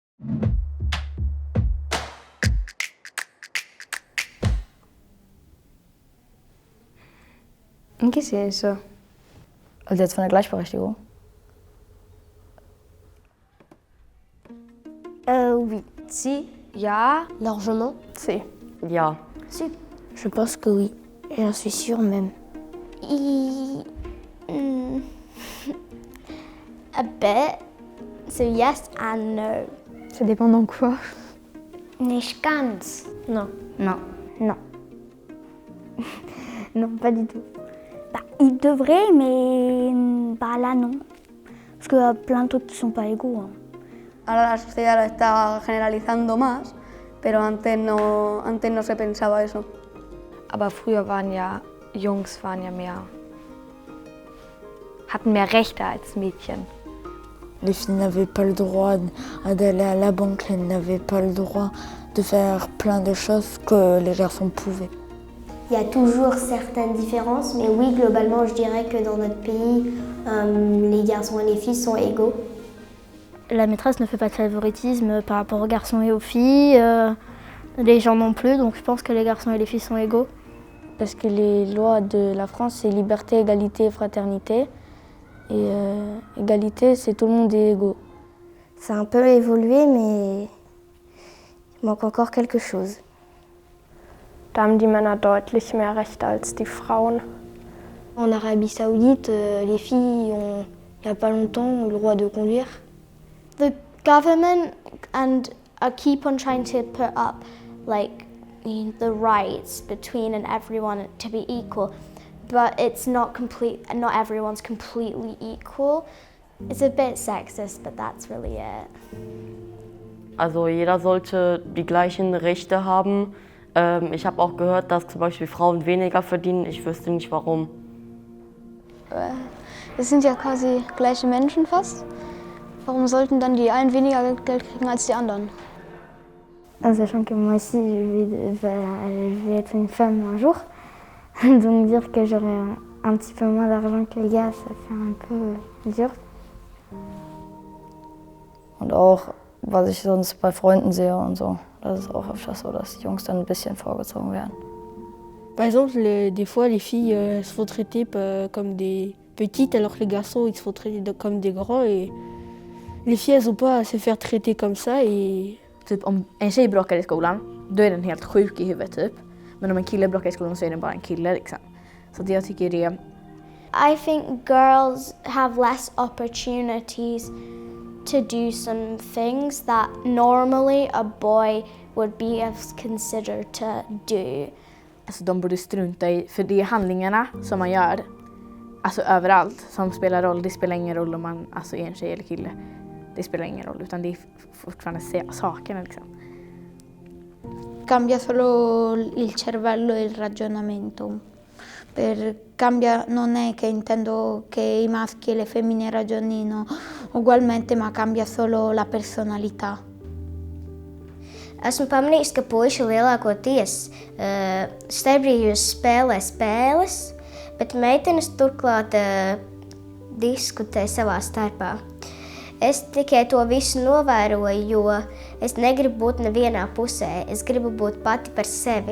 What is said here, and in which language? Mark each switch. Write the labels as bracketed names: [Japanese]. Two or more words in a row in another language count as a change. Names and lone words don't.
[Spanish] ¿Qué es eso? [German] Also jetzt von der Gleichberechtigung? [French] Oui. Si. Ja. Largement. Si. [German] Ja. [French] Si. Je pense que oui. J'en suis sûre même. [English] A bit. So yes and no. [French] Ça dépend dans quoi. [German] Nicht ganz. [French] Non. Non. Non. Non, pas du tout. Bah, il devrait, mais bah, là non. Parce qu'il y a plein de trucs qui sont pas égaux. Hein. [Spanish] Ahora la sociedad lo está generalizando más, pero antes no se pensaba eso. [German] Aber früher Jungs hatten mehr Rechte als Mädchen. [French] Les filles n'avaient pas le droit d'aller à la banque, elles n'avaient pas le droit de faire plein de choses que les garçons pouvaient. Il y a toujours certaines différences, mais oui, globalement, je dirais que dans notre pays, les garçons et les filles sont égaux. La maîtresse ne fait pas de favoritisme par rapport aux garçons et aux filles, les gens non plus, donc je pense que les garçons et les filles sont égaux. Parce que les lois de la France, c'est liberté, égalité et fraternité. Et égalité, c'est tout le monde est égaux. Ça a un peu évolué, mais il manque encore quelque chose. [German] Da haben die Männer deutlich mehr Rechte als die Frauen. [French] En Arabie Saoudite, les filles ont, il n'y a pas longtemps, le droit de conduire. [English] The government keep on trying to put up like the rights between and everyone to be equal, but it's not everyone's completely equal. It's a bit sexist, but that's really it. [German] Also jeder sollte die gleichen Rechte haben. Ich habe auch gehört, dass zum Beispiel Frauen weniger verdienen. Ich wüsste nicht warum. Es sind ja quasi gleiche Menschen fast. Warum sollten dann die einen weniger Geld kriegen als die anderen? [French] En sachant que moi aussi, je vais être une femme un jour. Donc dire que j'aurai un petit peu moins d'argent que les gars, ça fait un peu dur. [German] Und auch, was ich sonst bei Freunden sehe und so, das ist auch öfters so, dass die Jungs dann ein bisschen vorgezogen werden. [French] Par exemple, des fois, les filles se font traiter comme des petites, alors que les garçons, ils se font traiter comme des grands. Et les filles, elles n'ont pas à se faire traiter comme ça. Et... [Swedish] Typ om en tjej bråkar i skolan, då är den helt sjuk i huvudet typ. Men om en kille bråkar i skolan så är den bara en kille liksom. Så det jag tycker det... [English] I think girls have less opportunities to do some things that normally a boy would be considered to do. [Swedish] Alltså de borde strunta i, för det är handlingarna som man gör, alltså överallt, som spelar roll. Det spelar ingen roll om man alltså, är en tjej eller kille. Det spelar ingen roll, utan det är fortfarande sakerna liksom. [Italian] Cambia solo il cervello e il ragionamento. Non è che intendo che i maschi e le femmine ragionino ugualmente, ma cambia solo la personalità. [Latvian] Esmu pamanījis, ka puiši lielākoties starpbrīžos spēlē spēles, bet meitenes turklāt diskutē savā starpā. Es tikai to visu novēroju, jo es negribu būt nevienā pusē, es gribu būt pati par sevi.